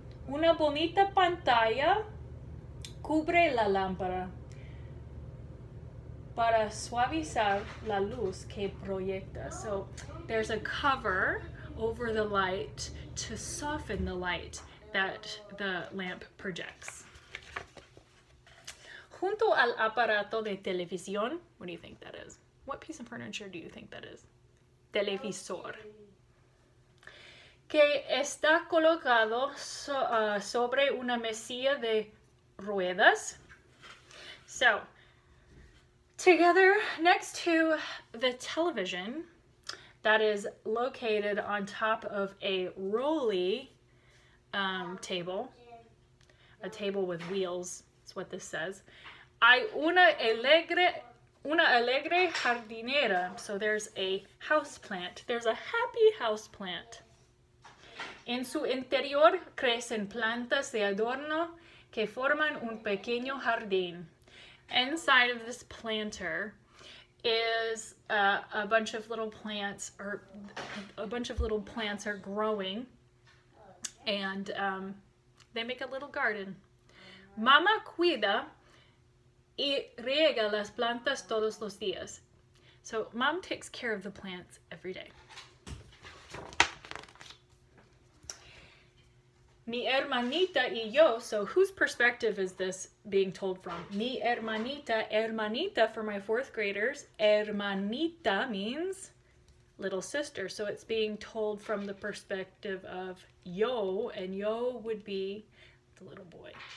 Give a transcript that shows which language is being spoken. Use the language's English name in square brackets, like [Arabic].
[Spanish] Una bonita pantalla cubre la lámpara para suavizar la luz que proyecta. [English] So there's a cover over the light to soften the light that the lamp projects. [Spanish] Junto al aparato de televisión, [English] what do you think that is? What piece of furniture do you think that is? [Spanish] Televisor. Que está colocado sobre una mesilla de ruedas. [English] So, together next to the television, that is located on top of a rolly table. A table with wheels, that's what this says. [Spanish] Hay una alegre jardinera. [English] So there's a house plant. There's a happy house plant. [Spanish] En su interior crecen plantas de adorno que forman un pequeño jardín. [English] Inside of this planter is a bunch of little plants, or a bunch of little plants are growing, and they make a little garden. [Spanish] Mama cuida y riega las plantas todos los días. [English] So mom takes care of the plants every day. [Spanish] Mi hermanita y yo, [English] so whose perspective is this being told from? Mi hermanita, hermanita for my fourth graders. Hermanita means little sister, so it's being told from the perspective of yo, and yo would be the little boy.